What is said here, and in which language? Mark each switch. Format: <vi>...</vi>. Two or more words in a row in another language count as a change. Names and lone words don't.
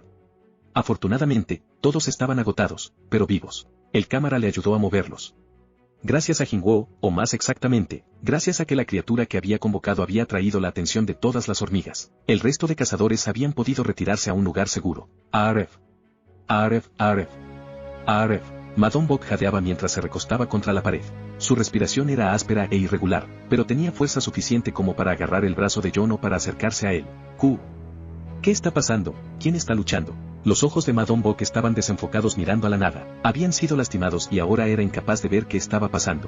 <es>Afortunadamente, todos estaban agotados, pero vivos. El cámara le ayudó a moverlos. Gracias a Jin-woo, o más exactamente, gracias a que la criatura que había convocado había atraído la atención de todas las hormigas, el resto de cazadores habían podido retirarse a un lugar seguro. Aref. Aref, Aref. Aref. Madon Bok jadeaba mientras se recostaba contra la pared. Su respiración era áspera e irregular, pero tenía fuerza suficiente como para agarrar el brazo de Jono para acercarse a él. ¿Qué está pasando? ¿Quién está luchando? Los ojos de Madon Bok estaban desenfocados mirando a la nada. Habían sido lastimados y ahora era incapaz de ver qué estaba pasando.</es>